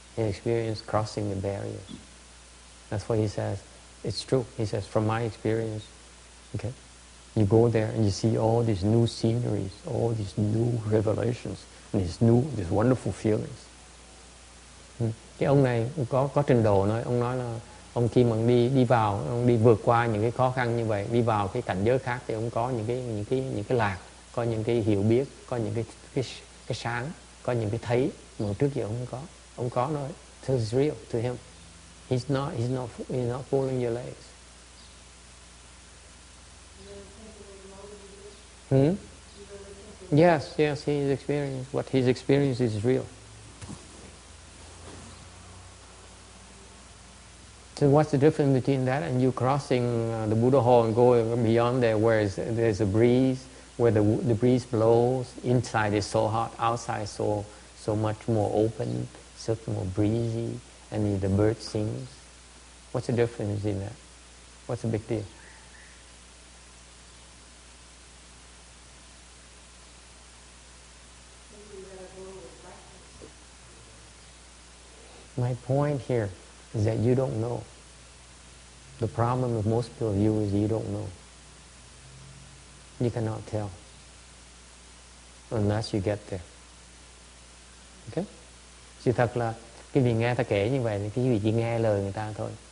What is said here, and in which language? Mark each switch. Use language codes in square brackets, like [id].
[en] He experienced crossing the barriers. That's why he says, it's true. He says, from my experience, okay, you go there and you see all these new sceneries, all these new revelations, and these wonderful feelings. [vi] Cái ông này có trình độ nói, ông nói là ông khi mà đi vào, ông đi vượt qua những cái khó khăn như vậy, đi vào cái cảnh giới khác thì ông có những cái lạc, có những cái hiểu biết, có những cái sáng, có những cái thấy mà trước giờ ông không có. Ông có nói, [en] so it's real to him. He's not pulling your legs. Yes, he's experienced. What he's experienced is real. So what's the difference between that and you crossing the Buddha Hall and going beyond there where there's a breeze, where the breeze blows, inside is so hot, outside so much more open, so much more breezy, and the bird sings. What's the difference in that? What's the big deal? My point here is that you don't know. The problem with most of you is you don't know. You cannot tell unless you get there. Okay? [vi] Sự thật là cái vị nghe ta kể như vậy thì cái vị chỉ nghe lời người ta thôi.